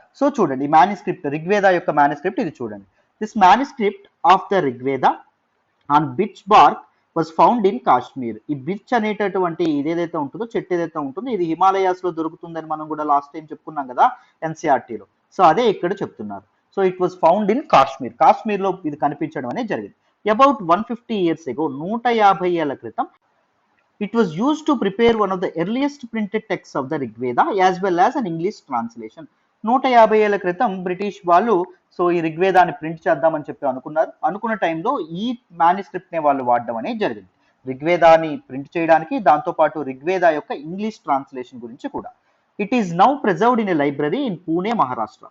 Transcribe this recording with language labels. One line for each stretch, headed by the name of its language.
Telugu: So చూడండి, ఈ manuscript, Rigveda యొక్క మాన్యుస్క్రిప్ట్ ఇది చూడండి.
English: This manuscript of the Rigveda on birch bark was found in Kashmir.
Telugu: ఈ బిచ్ అనేటటువంటి ఇదేదైతే ఉంటుందో, చెట్టు ఏదైతే ఉంటుందో, ఇది హిమాలయాస్ లో దొరుకుతుందని మనం కూడా లాస్ట్ టైం చెప్పుకున్నాం కదా ఎన్సీఆర్టీలో. సో అదే ఇక్కడ చెప్తున్నారు. So
English: It was found in Kashmir.
Telugu: Kashmir లో ఇది కనిపించడం అనేది జరిగింది.
English: about 150 years ago,
Telugu: 150 ఏళ్ల క్రితం,
English: it was used to prepare one of the earliest printed texts of the Rigveda as well as an English translation.
Telugu: 150 ఏళ్ల క్రితం బ్రిటిష్ వాళ్ళు సో ఈ ఋగ్వేదాన్ని ప్రింట్ చేద్దామని చెప్పి అనుకున్న టైంలో ఈ మాన్యుస్క్రిప్ట్ ని వాళ్ళు వాడడం అనేది జరిగింది ఋగ్వేదాన్ని ప్రింట్ చేయడానికి. దాంతోపాటు ఋగ్వేద యొక్క ఇంగ్లీష్ ట్రాన్స్లేషన్ గురించి కూడా.
English: It is now preserved in a library in Pune, Maharashtra.